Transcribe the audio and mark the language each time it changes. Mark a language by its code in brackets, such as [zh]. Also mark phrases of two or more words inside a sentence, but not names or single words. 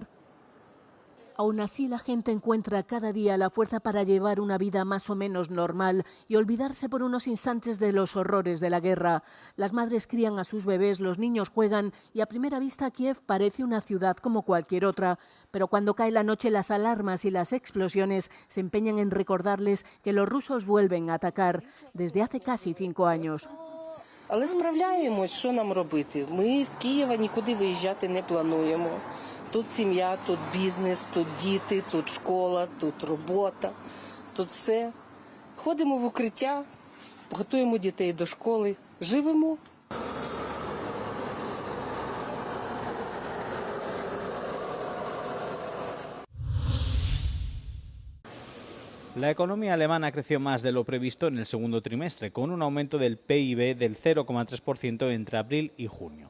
[es] Aún así, la gente encuentra cada día la fuerza para llevar una vida más o menos normal y olvidarse por unos instantes de los horrores de la guerra. Las madres crían a sus bebés, los niños juegan y a primera vista Kiev parece una ciudad como cualquier otra. Pero cuando cae la noche, las alarmas y las explosiones se empeñan en recordarles que los rusos vuelven a atacar desde hace casi 5 años. [uk] Але справляємось, що нам робити? Ми з Києва нікуди виїжджати не плануємо. Тут сім'я, тут бізнес, тут діти, тут школа, тут робота, тут все. Ходимо в укриття, готуємо дітей до школи, живемо. [es] La economía alemana creció más de lo previsto en el segundo trimestre, con un aumento del PIB del 0,3% entre abril y junio.